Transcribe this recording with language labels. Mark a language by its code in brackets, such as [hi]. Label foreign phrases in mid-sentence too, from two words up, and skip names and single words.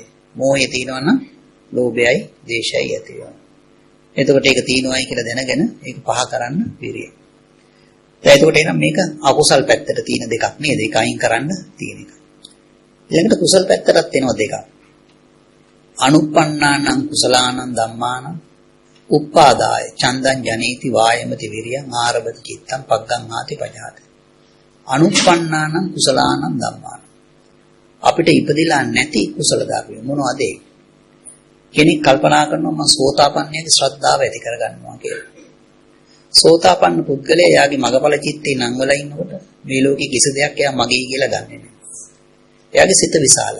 [si] මෝහය තියෙනවා නම් ලෝභයයි, ද්වේෂයයි ඇති වෙනවා. එතකොට ඒක තියෙනවායි කියලා දැනගෙන ඒක පහ කරන්න විරිය. එතකොට එනම් මේක අකුසල් පැත්තට තියෙන දෙකක් නේද? ඒක අයින් කරන්න තියෙන එක. ඊළඟට කුසල් පැත්තටත් එනවා දෙකක්. [pi] අනුප්පන්නානං කුසලානං ධම්මානං උප්පාදාය චන්දං ජනේති වායමති විරියං ආරභති චිත්තං පග්ගං ආති පජාති. අනුප්පන්නානං කුසලානං ධම්මානං. [si] අපිට ඉපදිලා නැති කුසල ධර්ම මොනවද ඒ? කෙනෙක් කල්පනා කරනවා මම සෝතාපන්නයේ ශ්‍රද්ධාව ඇති කරගන්නවා කියලා. සෝතාපන්න පුද්ගලයා යාගේ මගපල චිත්තේ නංවලා ඉන්නකොට මේ ලෝකේ කිසි දෙයක් එයා මගේ කියලා ගන්නෙ නෑ. එයාගේ සිත විශාලයි.